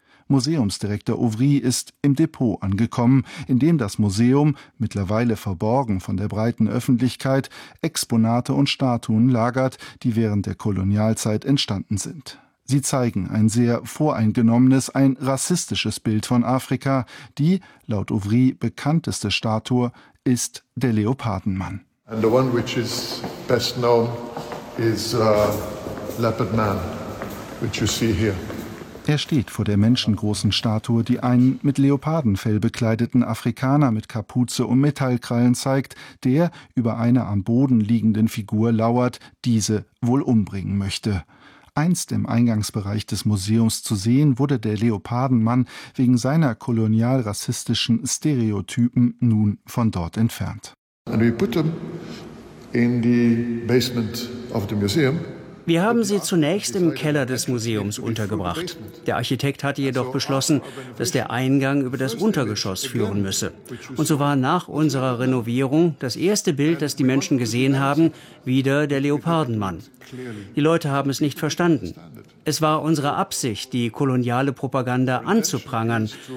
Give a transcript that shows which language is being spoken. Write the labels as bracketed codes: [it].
[de] Museumsdirektor Ouvry ist im Depot angekommen, in dem das Museum, mittlerweile verborgen von der breiten Öffentlichkeit, Exponate und Statuen lagert, die während der Kolonialzeit entstanden sind. Sie zeigen ein sehr voreingenommenes, ein rassistisches Bild von Afrika. Die, laut Ouvry, bekannteste Statue ist der Leopardenmann. [en] And the one which is best known is Leopard Man, which you see here. [de] Er steht vor der menschengroßen Statue, die einen mit Leopardenfell bekleideten Afrikaner mit Kapuze und Metallkrallen zeigt, der über einer am Boden liegenden Figur lauert, diese wohl umbringen möchte. Einst im Eingangsbereich des Museums zu sehen, wurde der Leopardenmann wegen seiner kolonialrassistischen Stereotypen nun von dort entfernt. [en] And we put them in the basement of the museum. [de] Wir haben sie zunächst im Keller des Museums untergebracht. Der Architekt hatte jedoch beschlossen, dass der Eingang über das Untergeschoss führen müsse. Und so war nach unserer Renovierung das erste Bild, das die Menschen gesehen haben, wieder der Leopardenmann. Die Leute haben es nicht verstanden. Es war unsere Absicht, die koloniale Propaganda anzuprangern.